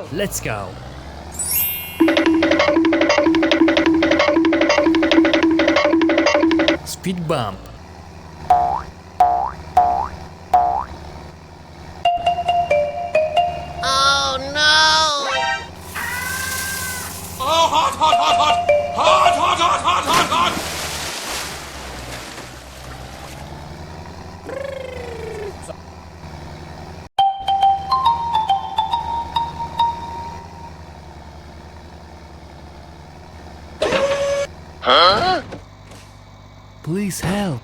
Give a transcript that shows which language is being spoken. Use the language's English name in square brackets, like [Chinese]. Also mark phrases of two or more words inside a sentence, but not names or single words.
[English] Let's go. Speed bump. Oh no! Oh, hot, hot, hot, hot! Hot, hot, hot, hot, hot, hot! Huh? Please help.